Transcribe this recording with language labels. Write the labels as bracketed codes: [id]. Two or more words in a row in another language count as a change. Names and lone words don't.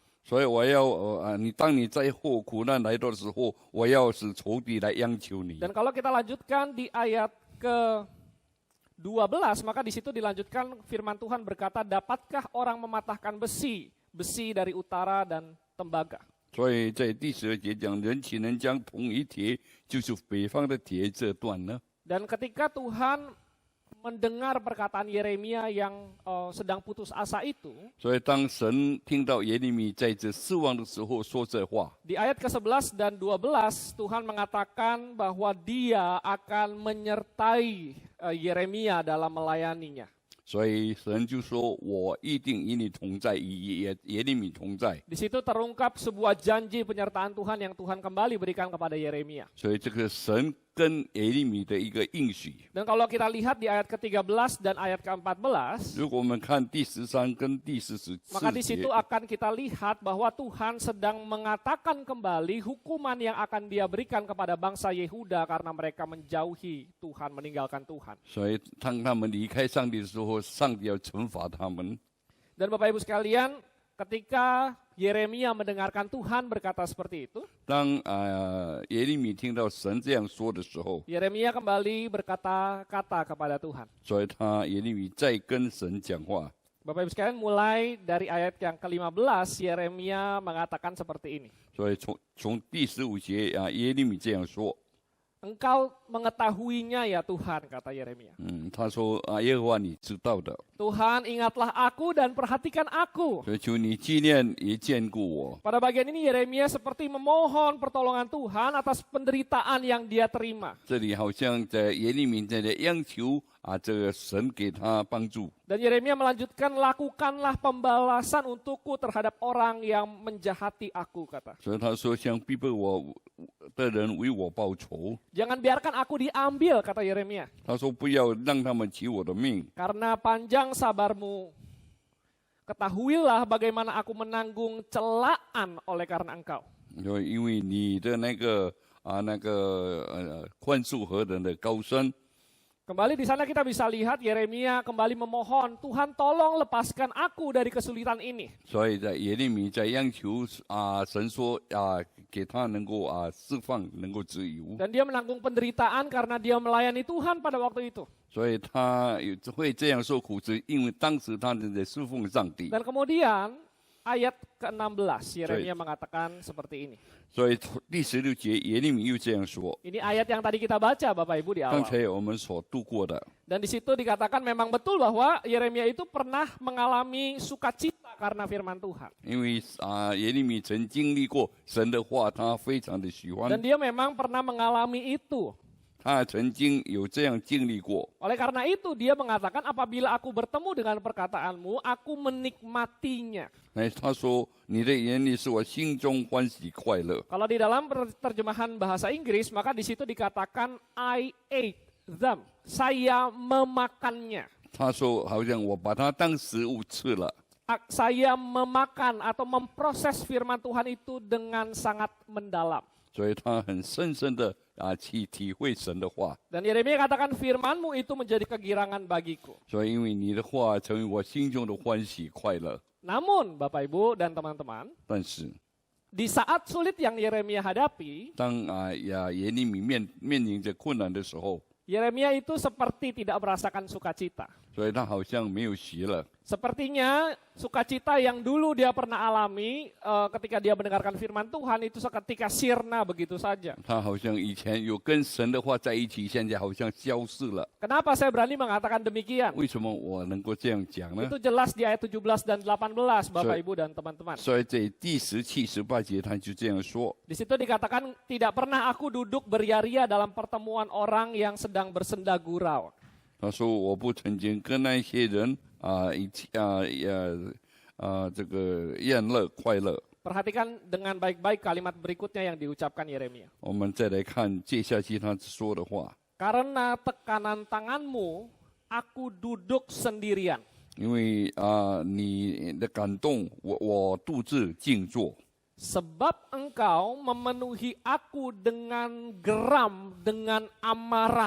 [zh] 所以我要当你灾祸苦难来到的时候，我要使仇敌来央求你。 [id] Dan kalau kita lanjutkan di ayat ke-12, maka di situ dilanjutkan firman Tuhan berkata, dapatkah orang mematahkan besi dari utara dan tembaga. [zh] 所以在第12节讲，人岂能将同一铁，就是北方的铁这断呢？ [id] Dan ketika Tuhan mendengar perkataan Yeremia yang sedang putus asa itu, [zh] 所以当神听到耶利米在这失望的时候说这话， [id] di ayat ke-11 dan 12 Tuhan mengatakan bahwa dia akan menyertai Yeremia dalam melayaninya. [zh] 所以神就说：“我一定与你同在，与耶利米同在。 [id] Di situ terungkap sebuah janji penyertaan Tuhan yang Tuhan kembali berikan kepada Yeremia. ” [zh] 所以这个神跟耶利米的一个应许。 [id] Dan kalau kita lihat di ayat ke-13 dan ayat ke-14, [zh] 如果我们看第13跟第14 [id] maka di [zh] 节 [id] situ，akan kita lihat bahwa Tuhan sedang mengatakan kembali hukuman yang akan dia berikan kepada bangsa Yehuda karena mereka menjauhi Tuhan, meninggalkan Tuhan. [zh] 所以当他们离开上帝的时候，上帝要惩罚他们。 [id] Dan Bapak Ibu sekalian, ketika Yeremia mendengarkan Tuhan berkata seperti itu, [zh] 当耶利米听到神这样说的时候， [id] Yeremia kembali berkata-kata kepada Tuhan. [zh] 所以耶利米再跟神讲话。 [id] Bapak Ibu sekalian, mulai dari ayat yang ke-15, Yeremia mengatakan seperti ini. [zh] 所以从第15节耶利米这样说。 [id] Engkau mengetahuinya ya Tuhan, kata Yeremia. [zh] 他说耶和华你知道的， [id] Tuhan ingatlah aku dan perhatikan aku. [zh] 所以求你纪念也眷顾我。 [id] Pada bagian ini Yeremia seperti memohon pertolongan Tuhan atas penderitaan yang dia terima. [zh] 这里好像在耶利米在央求这个神给他帮助。 [id] Dan Yeremia melanjutkan, lakukanlah pembalasan untukku terhadap orang yang menjahati aku, kata. [zh] 所以他说，向逼迫我的人为我报仇。 [id] Jangan biarkan aku diambil, kata Yeremia. [zh] 他说，不要让他们取我的命， [id] Karena panjang sabarmu, ketahuilah bagaimana aku menanggung celaan oleh karena engkau. [zh] 因为你的那个宽恕何等的高深。 [id] Kembali di sana kita bisa lihat Yeremia kembali memohon, Tuhan tolong lepaskan aku dari kesulitan ini. [zh] 所以在耶利米在央求神说给他能够释放，能够自由。 [id] Dan dia menanggung penderitaan karena dia melayani Tuhan pada waktu itu. [zh] 所以他会这样受苦，是因为当时他正在侍奉上帝。 [id] Dan kemudian ayat ke-16 Yeremia mengatakan seperti ini. [zh] 所以第16节耶利米又这样说。 [id] Ini ayat yang tadi kita baca Bapak Ibu di [zh] 刚 [id] awal. [zh] 才我们所读过的， [id] Dan di situ dikatakan memang betul bahwa Yeremia itu pernah mengalami sukacita karena firman Tuhan. [zh] 因为耶利米曾经历过神的话，他非常的喜欢 [id] Dan，dia memang pernah mengalami itu. [zh] 他曾经有这样经历过。 [id] Oleh karena itu dia mengatakan apabila aku bertemu dengan perkataanmu, aku menikmatinya. [zh] 他说：“你的言语是我心中欢喜快乐。 [id] Kalau di dalam terjemahan bahasa Inggris, maka di situ dikatakan [en] I ate them. [id] Saya memakannya. ” [zh] 他说：“好像我把它当食物吃了。 [id] Saya memakan atau memproses firman Tuhan itu dengan sangat mendalam. ” [zh] 所以他很深深的去体会神的话。 [id] Dan Yeremia katakan firmanmu itu menjadi kegirangan bagiku. [zh] 所以因为你的话成为我心中的欢喜快乐。 [id] Namun Bapak Ibu dan teman-teman, [zh] 但是 [id] di saat sulit yang Yeremia hadapi, [zh] 当耶利米面临着困难的时候， [id] Yeremia itu seperti tidak merasakan sukacita. [zh] 所以他好像没有喜乐。 [id] Sepertinya sukacita yang dulu dia pernah alami ketika dia mendengarkan firman Tuhan itu seketika sirna begitu saja. [zh] 他好像以前有跟神的话在一起，现在好像消失了。 [id] Kenapa saya berani mengatakan demikian? [zh] 为什么我能够这样讲呢？ [id] Itu jelas di ayat 17 dan 18 Bapak Ibu dan teman-teman. [zh] 所以在第17、18节，他就这样说： [id] Di situ dikatakan tidak pernah aku duduk beria-ria dalam pertemuan orang yang sedang bersenda gurau. [zh] 他说我不曾经跟那些人一起这个宴乐快乐。 [id] Perhatikan dengan baik-baik kalimat berikutnya yang diucapkan Yeremia. [zh] 我们再来看接下去他说的话， [id] Karena tekanan tanganmu, aku duduk sendirian. [zh] 因为你的感动，我独自静坐。 [id] Sebab engkau memenuhi aku dengan geram, dengan amarah.